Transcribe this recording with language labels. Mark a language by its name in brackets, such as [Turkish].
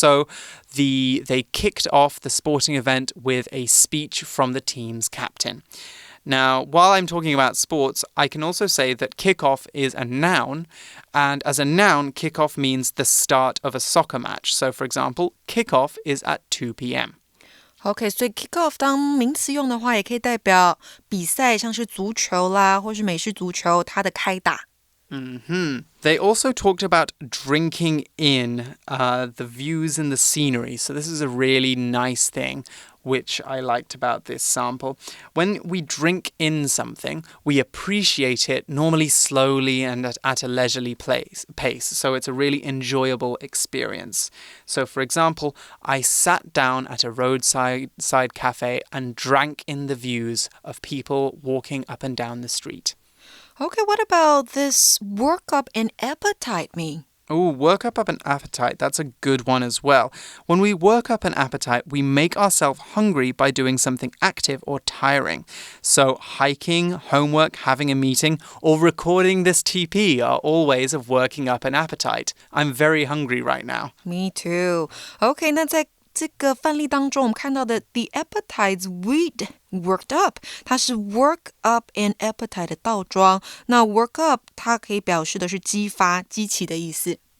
[English] So they kicked off the sporting event with a speech from the team's captain. Now, while I'm talking about sports, I can also say that kickoff is a noun, and as a noun, kickoff means the start of a soccer match. So, for example, kickoff is at 2 p.m. [Chinese] OK， 所以 kick off 当名词用的话，也可以代表比赛，像是足球啦，或是美式足球，它的开打。 [English] They also talked about drinking in the views and the scenery. So this is a really nice thing, which I liked about this sample. When we drink in something, we appreciate it normally slowly and at a leisurely pace. So it's a really enjoyable experience. So for example, I sat down at a roadside cafe and drank in the views of people walking up and down the street. Okay, what about this work up an appetite mean? Oh, work up an appetite. That's a good one as well. When we work up an appetite, we make ourselves hungry by doing something active or tiring. So hiking, homework, having a meeting, or recording this TP are all ways of working up an appetite. I'm very hungry right now. Me too. [Chinese] Okay, 那在这个范例当中，我们看到的 [English] the appetites we'd worked up， [Chinese] 它是 [English] work up an appetite [Chinese] 的倒装。那 work up 它可以表示的是激发、激起的意思。